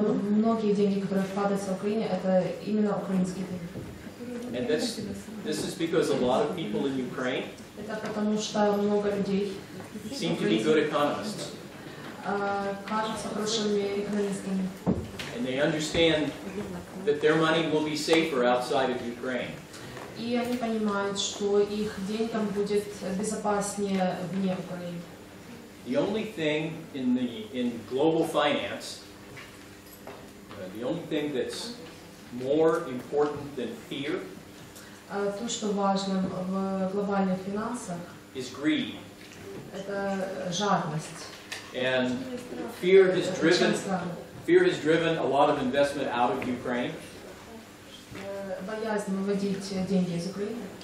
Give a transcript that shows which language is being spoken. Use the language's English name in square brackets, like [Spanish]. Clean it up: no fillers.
[Russian] Многие деньги, которые вкладываются в Украине, это именно украинские деньги. [English] And this is because a lot of people in Ukraine [Russian] Это потому что много людей [English] seem to be good economists. [Russian] кажутся хорошими экономистами. [English] And they understand that their money will be safer outside of Ukraine. [Russian] И они понимают, что их деньгам будет безопаснее вне Украины. [English] The only thing in global finance, the only thing that's more important than fear [Russian] То, что важно в глобальных финансах, [English] is greed. [Russian] это жадность. [English] And fear has [Russian] Это очень [English] driven [Russian] странно. [English] a lot of investment out of Ukraine, [Russian] Боязнь выводить деньги из Украины.